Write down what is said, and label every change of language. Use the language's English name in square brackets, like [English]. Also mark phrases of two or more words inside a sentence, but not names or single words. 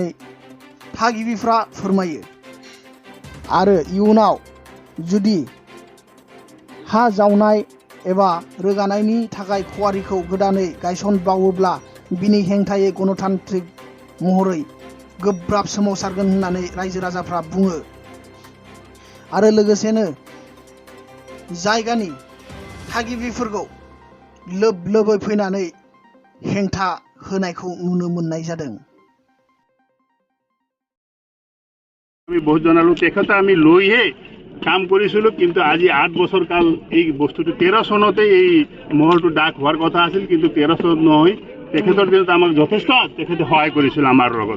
[Bodo] थागिबिफ्रा फोरमायो आरो इयुनाव जुदि हा जावनाय एबा रोगानायनि थाखाय खुवारिखौ गोदानै गायसनबावोब्ला बिनि हेंथायै गणतान्त्रिक महरै गोब्राब सोमावसारगोन होननानै रायजो राजाफ्रा बुङो आरो लोगोसेनो जायगानि थागिबिफोरखौ लोब लोबै फैनानै हेंथा होनायखौ नुनो मोननाय जादों। [Assamese] আমি বহুত জনালো তেখেতে আমি লৈহে কাম কৰিছিলোঁ, কিন্তু আজি 8 বছৰ কাল এই বস্তুটো 13 চনতে এই মহলটো ডাক হোৱাৰ কথা আছিল, কিন্তু 13 চনত নহয়। তেখেতৰ দিনত আমাক যথেষ্ট তেখেতে সহায় কৰিছিল আমাৰ লগত।